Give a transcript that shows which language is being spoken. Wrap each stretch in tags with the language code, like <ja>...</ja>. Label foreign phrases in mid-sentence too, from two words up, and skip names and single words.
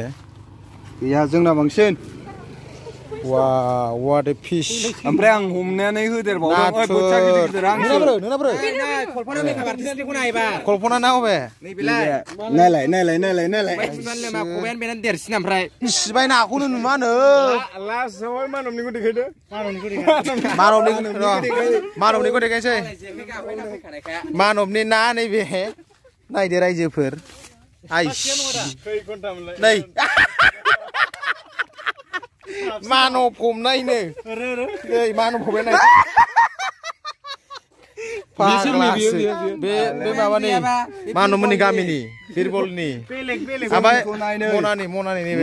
<brx>गैया जोंना बांसिन</brx> <en>वाव what a fish</en> <brx>ओमफ्राय आं हमनानै होदेरबावदों बोथिया गिदिर नोंना बोरै कल्पना मेकआप आर्टिस्टनिखौ नायबा कल्पना ना अबे नैबेलाय नायलाय खबायानो बेनानो देरसिन ओमफ्राय सिबाय नाखौनो नुमानो लास्टआवहाय मानबनिखौ देखायदो मानबनिखौ देखायसै मानबनि ना नैबे नायदो रायजोफोर आइस नै मानब हमनायनो नै मानब हमनाय बे माबानि मानबमोननि गामिनि बिरबलनि ओमफ्राय मनानि नैबे</brx>